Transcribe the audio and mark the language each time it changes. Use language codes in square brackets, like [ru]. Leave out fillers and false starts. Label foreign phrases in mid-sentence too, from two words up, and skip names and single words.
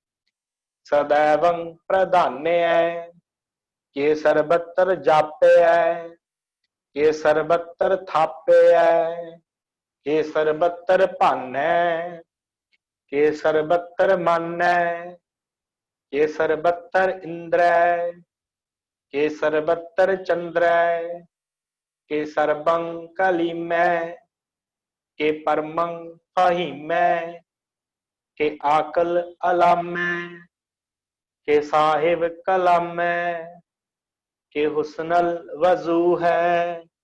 [bra] सदैवं प्रधान्य है, के सर्बत्र जापे है, के सर्बत्र थापे है, के सर्बत्र भन है, के सर्बत्र मन है, के सर्बत्र इंद्र है, के सर्बत्र चंद्र है, के सर्वं कलीम है, के परमं फहीम है, के आकल अलाम है, के साहिब कलाम है, के हुस्नल वजू है,